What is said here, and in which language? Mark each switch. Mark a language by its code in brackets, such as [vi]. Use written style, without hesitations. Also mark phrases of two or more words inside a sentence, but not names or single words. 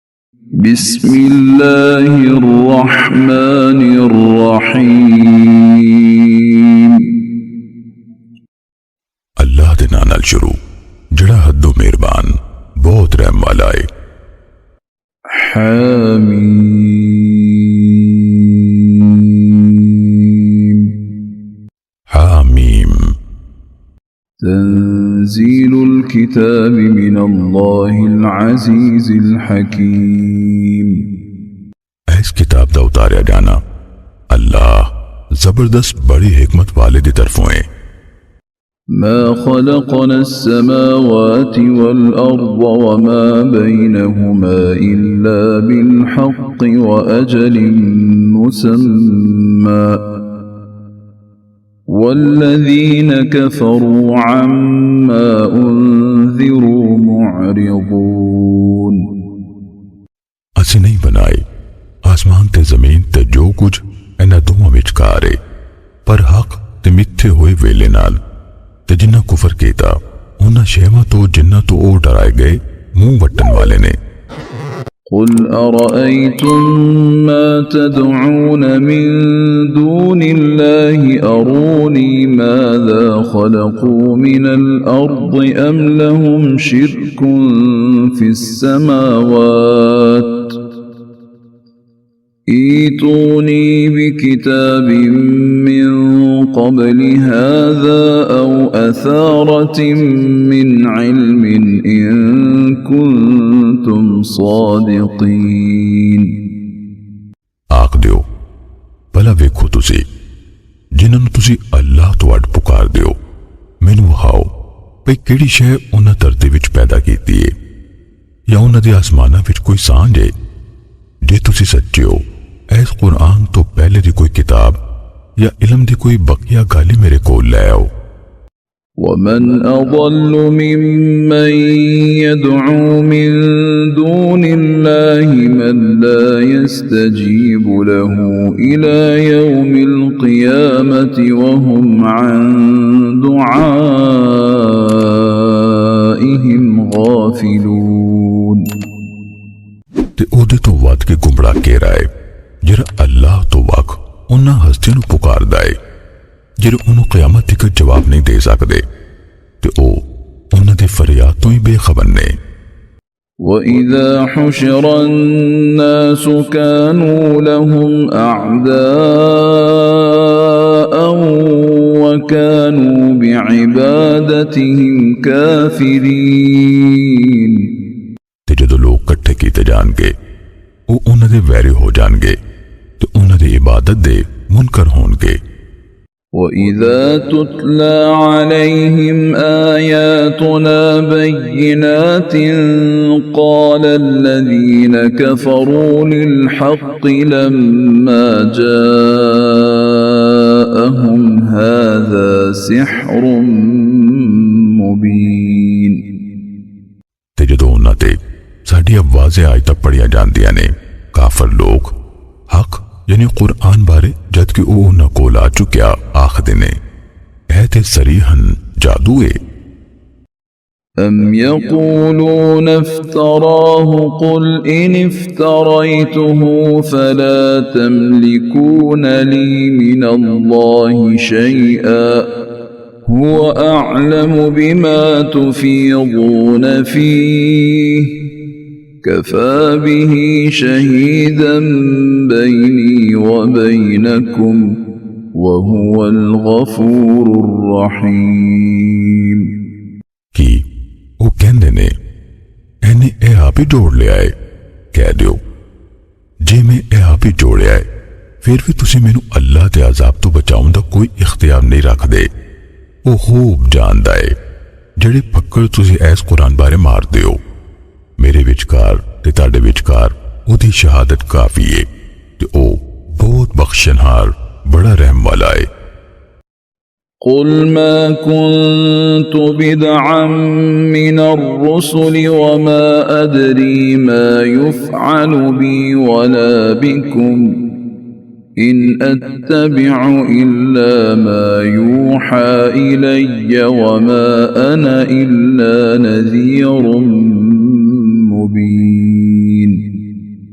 [ar] بسم الله الرحمن الرحيم [pa] ਅੱਲਾਹ ਦੇ ਨਾਮ ਨਾਲ ਸ਼ੁਰੂ ਜਿਹੜਾ ਹੱਦੋਂ ਮਿਹਰਬਾਨ ਬਹੁਤ ਰਹਿਮ ਵਾਲਾ ਹੈ। [ar] حميم [pa] हामीम [ar] تنزيل الكتاب من الله العزيز الحكيم [pa] ਇਸ ਕਿਤਾਬ ਦਾ ਉਤਾਰਿਆ ਜਾਣਾ ਅੱਲਾਹ ਜ਼ਬਰਦਸਤ ਬੜੀ ਹਿਕਮਤ ਵਾਲੇ ਦੀ ਤਰਫ਼ੋਂ ਹੈ। [ar] ما خلقنا السماوات والأرض وما بينهما إلا بالحق وأجل مسمى والذين كفروا عما أنذروا معرضون [pa] ਅਸੀਂ ਨਹੀਂ ਬਣਾਏ ਆਸਮਾਨ ਤੇ ਜ਼ਮੀਨ ਤੇ ਜੋ ਕੁਝ ਇਨ੍ਹਾਂ ਦੋਵਾਂ ਵਿਚਕਾਰ ਹੈ, ਪਰ ਹੱਕ ਤੇ ਮਿੱਥੇ ਹੋਏ ਵੇਲੇ ਨਾਲ ਤੇ ਜਿਨ੍ਹਾਂ ਕੁਫ਼ਰ ਕੀਤਾ ਉਨ੍ਹਾਂ ਸ਼ੈਵਾਂ ਤੋਂ ਜਿਨ੍ਹਾਂ ਤੋਂ ਓ ਡਰਾਏ ਗਏ ਮੂੰਹ ਵੱਟਣ ਵਾਲੇ ਨੇ। [ar] قل أرأيتم ما تدعون من دون الله أروني ماذا خلقوا من الأرض أم لهم شرك في السماوات ائتوني بكتاب من قبل هذا أو أثارة من علم إن كنتم صادقين [pa] ਆਖ ਦਿਓ ਭਲਾ ਵੇਖੋ ਤੁਸੀਂ ਜਿਨ੍ਹਾਂ ਨੂੰ ਤੁਸੀਂ ਅੱਲਾਹ ਤੋਂ ਅੱਡ ਪੁਕਾਰ ਦਿਓ ਮੈਨੂੰ ਵਹਾਓ ਭਈ ਕਿਹੜੀ ਸ਼ੈ ਉਨ੍ਹਾਂ ਧਰਤੀ ਵਿਚ ਪੈਦਾ ਕੀਤੀ ਹੈ ਯਾ ਉਨ੍ਹਾਂ ਦੇ ਆਸਮਾਨਾਂ ਵਿਚ ਕੋਈ ਸਾਂਝ ਹੈ। ਜੇ ਤੁਸੀਂ ਸੱਚੇ ਹੋ ਇਸ ਕੁਰਾਨ ਤੋਂ ਪਹਿਲੇ ਦੀ ਕੋਈ ਕਿਤਾਬ ਯਾ ਇਲਮ ਦੀ ਕੋਈ ਬਕੀਆ ਗਾਲੀ ਮੇਰੇ ਕੋਲ ਲੈ ਆਓ। [ar] ومن أضل ممن يدعو من دون الله من لا يستجيب له إلى يوم القيامة وهم عن دعائهم غافلون [pa] ਤੇ ਓਦੇ ਤੋਂ ਵੱਧ ਕੇ ਗੁਮਰਾਹ ਕੇਰਾ ਹੈ ਜਿਹੜਾ ਅੱਲਾਹ ਤੋਂ ਵੱਖ ਉਨ੍ਹਾਂ ਹਸਤੀਆਂ ਨੂੰ ਪੁਕਾਰਦਾ ਹੈ ਜਿਹੜੇ ਉਹਨੂੰ ਕ਼ਯਾਮਤ ਤੱਕ ਜਵਾਬ ਨਹੀਂ ਦੇ ਸਕਦੇ ਤੇ ਓ ਉਨ੍ਹਾਂ ਦੇ ਫ਼ਰਿਆਦ ਤੋਂ ਹੀ ਬੇਖ਼ਬਰ ਨੇ। [ar] وإذا حشر الناس كانوا لهم أعداء وكانوا بعبادتهم كافرين [pa] ਤੇ ਜਦੋਂ ਲੋਕ ਇਕੱਠੇ ਕੀਤੇ ਜਾਣਗੇ ਉਹ ਉਨ੍ਹਾਂ ਦੇ ਵੈਰੀ ਹੋ ਜਾਣਗੇ ਤੇ ਉਨ੍ਹਾਂ ਦੀ ਇਬਾਦਤ ਦੇ ਮੁਨਕਰ ਹੋਣਗੇ। [ar] وإذا تتلى عليهم آياتنا بينات قال الذين كفروا للحق لما جاءهم هذا سحر مبين [pa] ਤੇ ਜਦੋਂ ਉਨ੍ਹਾਂ ਤੇ ਸਾਡੀਆਂ ਵਾਜ਼ੇ ਆਇਤਾਂ ਪੜ੍ਹੀਆਂ ਜਾਂਦੀਆਂ ਨੇ ਕਾਫ਼ਰ ਲੋਕ ਹੱਕ ਯਾਨੀ ਕੁਰਾਨ ਬਾਰੇ ਜਬਕਿ ਵੋ ਉਨ੍ਹਾਂ ਕੋਲ ਆ ਚੁਕਿਆ ਆਖਦੇ ਨੇ ਐ ਤੇ ਸਰੀਹਨ ਜਾਦੂ ਹੈ। [ar] أم يقولون افتراه قل إن افتريته فلا تملكون لي من الله شيئا هو أعلم بما تفيضون فيه كفى به شهيدا بيني وبينكم وهو الغفور الرحيم [pa] ਕਿ ਵੋ ਕਹਿੰਦੇ ਨੇ ਇਨ੍ਹੇਂ ਏ ਆਪ ਹੀ ਜੋੜ ਲਿਆ ਹੈ। ਕਹਿ ਦਿਓ ਜੇ ਮੈਂ ਏ ਆਪ ਹੀ ਜੋੜਿਆ ਹੈ ਫਿਰ ਭੀ ਤੁਸੀਂ ਮੈਨੂੰ ਅੱਲਾਹ ਕੇ ਅਜ਼ਾਬ ਤੋਂ ਬਚਾਉਣ ਦਾ ਕੋਈ ਇਖ਼ਤਿਆਰ ਨਹੀਂ ਰੱਖਦੇ। ਵੋ ਖ਼ੂਬ ਜਾਣਦਾ ਹੈ ਜਿਹੜੇ ਫੱਕੜ ਤੁਸੀਂ ਇਸ ਕੁਰਾਨ ਬਾਰੇ ਮਾਰਦੇ ਹੋ ਮੇਰੇ ਵਿਚਕਾਰ ਤੇ ਤੁਹਾਡੇ ਵਿਚਕਾਰ ਓਦੀ ਸ਼ਹਾਦਤ ਕਾਫ਼ੀ ਹੈ ਤੇ ਓ ਬਹੁਤ ਬਖ਼ਸ਼ਣਹਾਰ ਬੜਾ ਰਹਿਮ ਵਾਲਾ ਹੈ। [ar] قل ما كنت بدعا من الرسل وما أدري ما يفعل بي ولا بكم إن أتبع إلا ما يوحى إلي وما أنا إلا نذير مبين